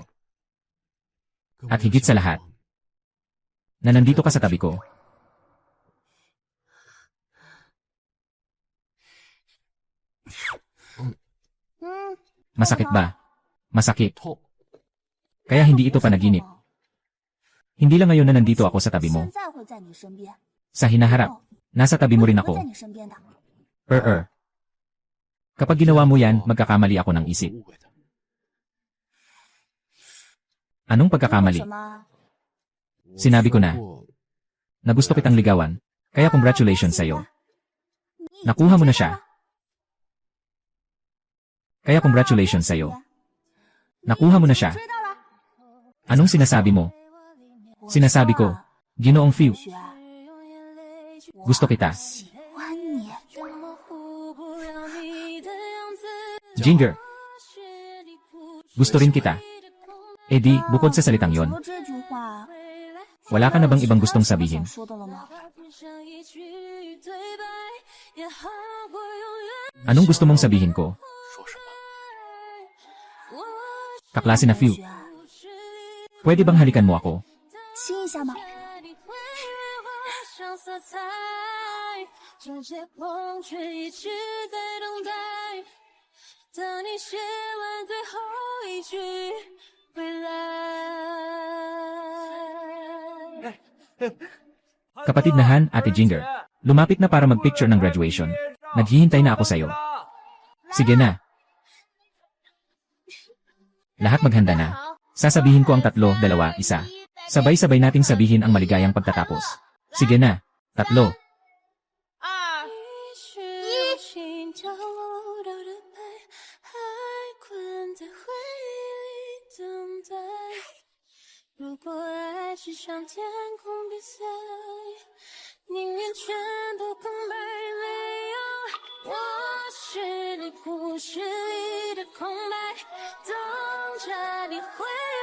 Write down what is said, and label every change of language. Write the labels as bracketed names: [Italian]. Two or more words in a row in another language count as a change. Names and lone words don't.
[Filipino] At higit sa lahat, na nandito ka sa tabi ko. Masakit ba? Masakit. [Chinese] 痛， [Filipino] Kaya hindi ito panaginip. Hindi lang ngayon na nandito ako sa tabi mo. [Chinese] 现在会在你身边， [Filipino] Sa hinaharap, nasa tabi mo rin [Chinese] 会 [Filipino] ako. [Chinese] 在你身边的。 [Filipino] Kapag ginawa mo yan, magkakamali ako ng isip. [Chinese] 误会的。 [Filipino] Anong [Chinese] 为 [Filipino] pagkakamali? [Chinese] 什么？ [Filipino] Sinabi ko na. [Chinese] 我 [Filipino] Na gusto kitang ligawan, kaya congratulations sa'yo. [Chinese] 你已经 [Filipino] Nakuha mo na [Chinese] 追到 [Filipino] siya. [Chinese] 了 [Filipino] Kaya congratulations sa'yo. Nakuha mo na siya. [Chinese] 追到了。 [Filipino] Anong sinasabi mo? Sinasabi ko, Ginoong Fiu, [Chinese] 雪， [Filipino] Gusto kita. [Chinese] 喜欢你。 [Filipino] Ginger. Gusto rin kita. Eh di, bukod sa salitang [Chinese] 除 [Filipino] yon, [Chinese] 了这句话， [Filipino] wala ka na bang ibang gustong sabihin? [Chinese] 说的了吗？ [Filipino] Anong gusto mong sabihin ko? [Chinese] 说什么？ [Filipino] Kaklase na few. [Chinese] 同学啊 [Filipino] Pwede bang halikan mo ako? [Chinese] 亲一下吗？这些风却一直在等待，等你写完最后一句回来。 [Filipino] Kapatid na Han, Ate Ginger. Lumapit na para mag-picture ng graduation. Naghihintay na ako sa'yo. Sige na. Lahat maghanda na. Sasabihin ko ang 3, 2, 1. Sabay-sabay nating sabihin ang maligayang pagtatapos. Sige na. 3. [Chinese] 心跳漏掉的白，还困在回忆里等待。如果爱是场天空比赛，宁愿全都空白，没有我是你故事里的空白，等着你回来换上色彩。